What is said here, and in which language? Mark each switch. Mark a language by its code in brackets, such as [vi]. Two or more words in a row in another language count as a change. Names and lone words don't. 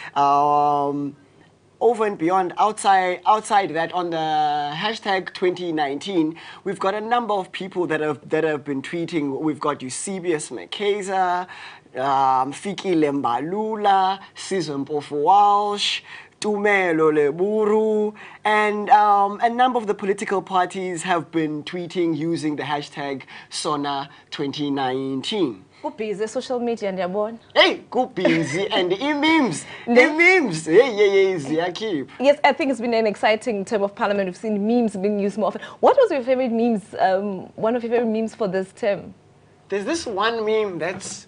[en] Over and beyond, outside that, on the hashtag 2019, we've got a number of people that have been tweeting. We've got Eusebius Mkhize, Fiki Lembalula, Sizwe Mpofu-Walsh, Tumelo Leburu, and a number of the political parties have been tweeting using the hashtag SONA 2019. Go busy social media and yabona. Hey, go busy and memes. Memes. Hey, keep. Yes, I think it's been an exciting term of Parliament. We've seen memes being used more often. What was your favorite memes? One of your favorite memes for this term? There's this one meme that's.